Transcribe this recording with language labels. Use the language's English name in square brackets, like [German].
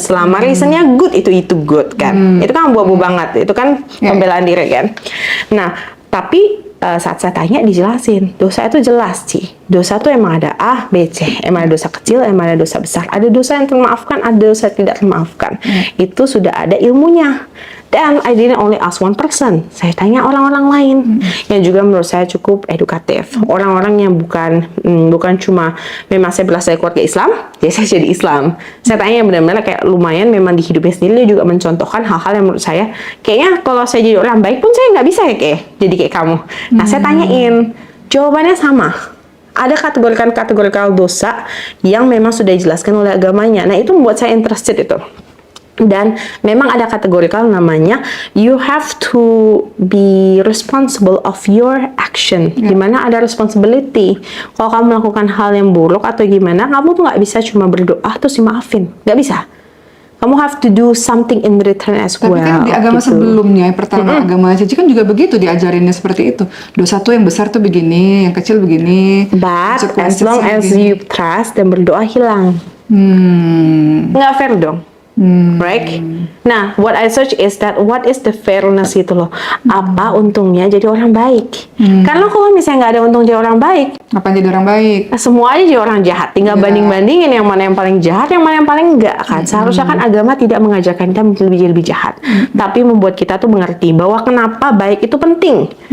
[Indonesian] Selama reasonnya good, itu good kan. Itu kan abu-abu banget. Itu kan pembelaan diri kan. Nah, tapi saat saya tanya dijelasin, dosa itu jelas sih. Dosa itu emang ada A, B, C. Emang ada dosa kecil, emang ada dosa besar. Ada dosa yang termaafkan, ada dosa yang tidak termaafkan. Itu sudah ada ilmunya. [English] Dan I didn't only ask one person. [Indonesian] Saya tanya orang-orang lain yang juga menurut saya cukup edukatif. Orang-orang yang bukan cuma memang saya berasal dari keluarga Islam, jadi saya jadi Islam. Saya tanya yang benar-benar kayak lumayan memang di hidupnya sendiri dia juga mencontohkan hal-hal yang menurut saya kayaknya kalau saya jadi orang baik pun saya nggak bisa ya kayak jadi kayak kamu. Nah saya tanyain, jawabannya sama. Ada kategorikan dosa yang memang sudah dijelaskan oleh agamanya. Nah itu membuat saya interested itu. Dan memang ada kategorikal namanya [English] you have to be responsible of your action. [Indonesian] Dimana ada responsibility. Kalau kamu melakukan hal yang buruk atau gimana, kamu tuh nggak bisa cuma berdoa terus dimaafin, nggak bisa. Kamu [English] have to do something in return as well. [Indonesian] Tapi kan di agama sebelumnya, yang pertama agama Cici kan juga begitu diajarinnya seperti itu. Dosa tuh yang besar tuh begini, yang kecil begini. [English] But as long as you trust [Indonesian] dan berdoa hilang. Nggak fair dong. Right? [English] Nah, what I search is that what is the fairness [Indonesian] itu loh. Apa untungnya jadi orang baik? Karena kalau misalnya nggak ada untung jadi orang baik, apa jadi orang baik? Semua aja jadi orang jahat. Tinggal banding-bandingin yang mana yang paling jahat, yang mana yang paling enggak kan. Seharusnya kan agama tidak mengajarkan kita menjadi lebih jahat, tapi membuat kita tuh mengerti bahwa kenapa baik itu penting.